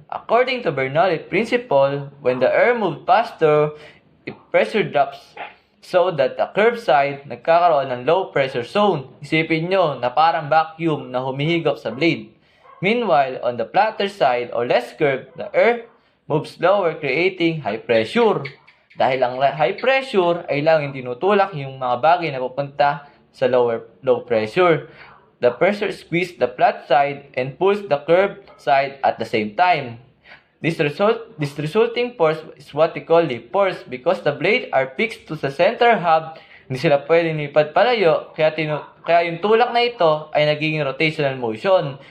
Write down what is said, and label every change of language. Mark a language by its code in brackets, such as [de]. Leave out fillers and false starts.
[en] According to Bernoulli principle, when the air moves faster, pressure drops so that the curved side [tl] nagkakaroon ng [en] low pressure zone. [tl] Isipin nyo na parang vacuum na humihigop sa blade. [en] Meanwhile, on the flatter side or less curved, the air moves slower, creating high pressure. [tl] Dahil ang high pressure ay lang yung tinutulak yung mga bagay na pupunta sa low pressure. [en] The pressure squeezes the flat side and pulls the curved side at the same time. This resulting force is what we call leap force because the blades are fixed to the center hub. [tl] Hindi sila pwedeng lipad palayo, kaya yung tulak na ito ay nagiging rotational motion.